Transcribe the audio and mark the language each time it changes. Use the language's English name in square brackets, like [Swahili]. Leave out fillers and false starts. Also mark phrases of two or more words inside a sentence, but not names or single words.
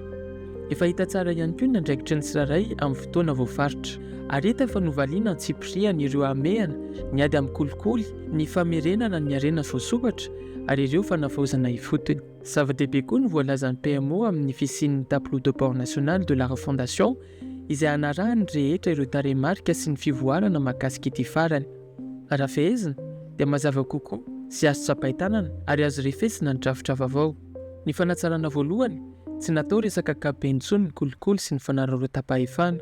[Malagasy] Efa hita tsara ihany koa ny andraikitry ny tsirairay amin'ny fotoana voafaritra. Ary hita fa novaliana ny tsipiriana ireo amehana, ny ady amin'ny kolikoly, ny famerenana ny harena voasokatra ary ireo fanavaozana ifotony. Zava-dehibe koa ny voalazan'ny PMO amin'ny fisian'ny [French] tableau de bord national de la refondation [Malagasy] izay anarahany rehetra ireo tarehimarika sy ny fivoarana mahakasika ity farany. Raha fehezina dia mazava kokoa sy azo tsapain-tanana ary azo refesina ny drafitra vaovao. Ny fanatsarana voalohany tsy natao resaka ankapobeny intsony ny kolikoly sy ny fanararaotam-pahefana.